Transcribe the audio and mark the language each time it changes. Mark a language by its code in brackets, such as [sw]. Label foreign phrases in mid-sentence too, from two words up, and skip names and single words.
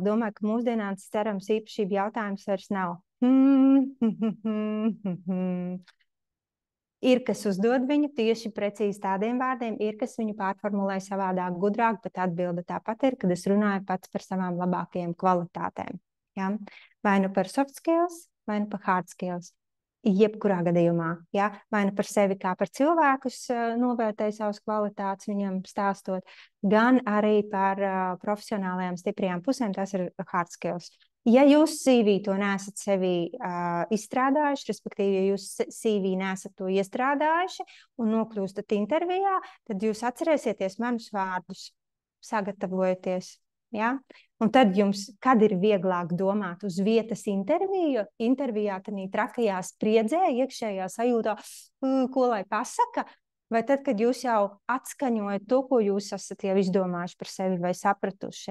[lv] Domāju, ka mūsdienās cerams īpašību jautājums vairs nav. Ir, kas uzdod viņu tieši precīzi tādiem vārdiem, ir, kas viņu pārformulē savādāk, gudrāk, bet atbilde tāpat ir, kad es runāju pats par savām labākajām kvalitātēm. Ja? Vai nu par [en] soft skills, [lv] vai nu par [en] hard skills. [lv] Jebkurā gadījumā, ja? Vai nu par sevi kā par cilvēku novērtēju savas kvalitātes viņam stāstot, gan arī par profesionālajām stiprajām pusēm, tas ir [en] hard skills. [lv] Ja jūs CV to neesat sevi izstrādājuši, respektīvi, ja jūs CV neesat to iestrādājuši un nokļūstat intervijā, tad jūs atcerēsieties manus vārdus, sagatavojoties. Ja? Un tad jums, kad ir vieglāk domāt uz vietas intervijā, tad trakajā spriedzē, iekšējā sajūtā, ko lai pasaka, vai tad, kad jūs jau atskaņojat to, ko jūs esat jau izdomājuši par sevi vai sapratuši.